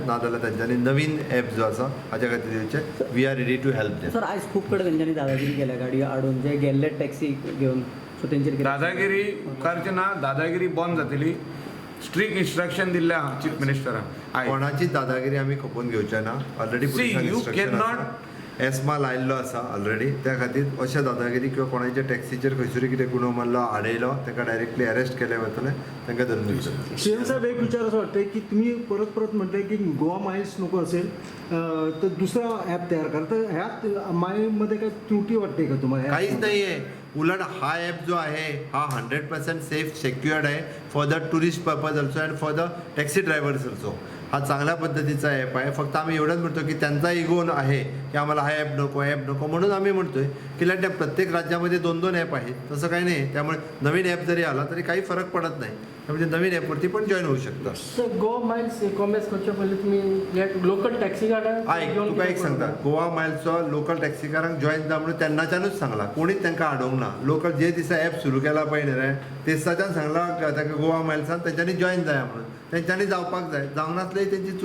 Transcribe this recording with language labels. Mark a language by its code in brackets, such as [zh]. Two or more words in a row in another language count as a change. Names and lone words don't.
[kok] नाजाल्यार तांच्यांनी नवीन ॲप जो आसा हाच्या खातीर येवचें. [en] We are ready to help them. [kok] सर आयज खूब कडेन तेंच्यांनी दादागिरी केल्या गाडी हाडून जे गेल्ले टॅक्सी घेवन. सो तेंचेर दादागिरी उपकारची ना. दादागिरी बंद जातली. [en] strict instruction [kok] दिल्ले आहा चीफ मिनिस्टरान कोणाची दादागिरी आमी खपोवन घेवचे ना ऑलरेडी [en] See, you cannot- [kok] एस्मा लायल्लो आसा ऑलरेडी त्या खातीर अशे दादागिरी किंवा कोणाच्या टॅक्सीचेर खंयसरी कितें गुन्हो मारलो आडयलो ताका डायरेक्टली अरेस्ट केले वतले तांकां धरून दिवचे [mr] सीएम साहेब एक विचार असं वाटतंय की तुम्ही परत परत म्हणताय की गोवा माइल्स नको असेल तर दुसरा ॲप तयार करा तर ह्यात मायमध्ये काय त्रुटी वाटते का तुम्हाला काहीच नाही आहे उलट हा ॲप जो आहे हा 100% [en] safe secured [mr] आहे [en] for the tourist purpose also and for the taxi drivers also [mr] हा चांगल्या पद्धतीचा ॲप आहे फक्त आम्ही एवढंच म्हणतो की त्यांचा इगो आहे की आम्हाला हा ॲप नको म्हणून आम्ही म्हणतोय की त्या प्रत्येक राज्यामध्ये 2-2 ॲप आहेत तसं काही नाही त्यामुळे नवीन ॲप जरी आला तरी काही फरक पडत नाही त्यामुळे नवीन ॲपवरती पण जॉईन होऊ शकतं [kok] सर गोवा माइल्स कॉमर्स करच्या पयलीं तुम्ही लोकल टॅक्सी गाड्यांक आयक तुका एक सांगता गोवा मायल्सचो लोकल टॅक्सीकारांक जॉईन जा म्हणून तेन्नाच्यानूच सांगला कोणीच तांकां आडोवंक ना लोकल जे दिसा ॲप सुरू केला पळय न्ही रे ते दिसाच्यान सांगला ताका गोवा मायल्सान तेंच्यांनी जॉईन जाया म्हणून तेंच्यांनी जावपाक जाय जावंक नासलें तेंची चूक